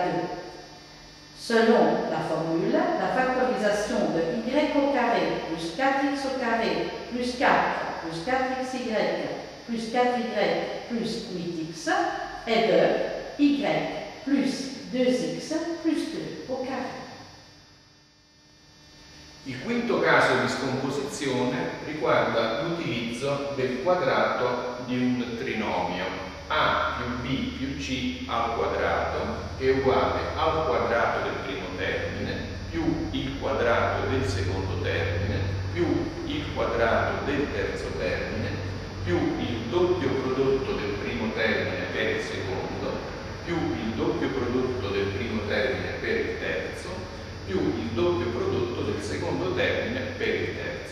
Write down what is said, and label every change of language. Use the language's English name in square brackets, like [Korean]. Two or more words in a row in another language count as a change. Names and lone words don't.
[French] Selon la formule, la factorisation de y au carré plus 4x au carré plus 4 plus 4xy plus 4y plus 8x est de y plus 2x plus 2 au carré. [Italian] Il quinto caso di scomposizione riguarda l'utilizzo del quadrato di un trinomio a più b più c al quadrato è uguale al quadrato del primo termine più il quadrato del secondo termine più il quadrato del terzo termine più il doppio prodotto del primo termine per il secondo più il doppio prodotto del primo termine per il terzo più il doppio prodotto del secondo termine per il terzo.